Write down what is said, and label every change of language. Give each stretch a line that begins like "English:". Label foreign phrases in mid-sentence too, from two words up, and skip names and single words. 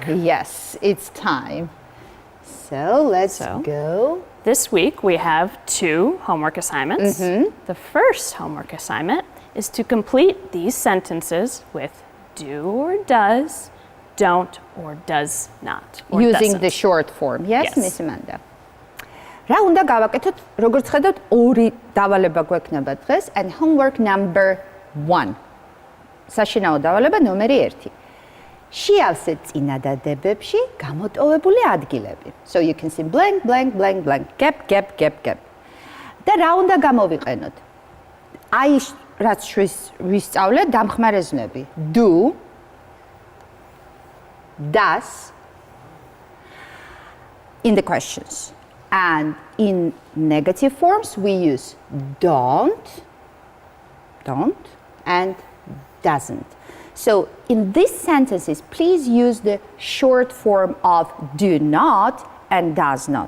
English: Yes, it's time. So let's go. This week we have 2 homework assignments. The first homework assignment is to complete these sentences with do or does, don't or does not. Or Using doesn't. the short form. Yes, Yes. Miss Amanda.
Georgian: რა უნდა გავაკეთოთ? როგორც ხედავთ, 2 დავალება გვექნება დღეს
English: and homework number 1.
Georgian: საშინაო დავალება ნომერი 1. შეავსეთ წინადადებებში გამოტოვებული ადგილები.
English: So you can see blank, gap.
Georgian: და რა უნდა გამოვიყენოთ? აი რაც ვისწავლეთ დამხმარე ზნები.
English: Do, does in the questions. And in negative forms, we use don't, and doesn't. So in these sentences, please use the short form of do not and does not.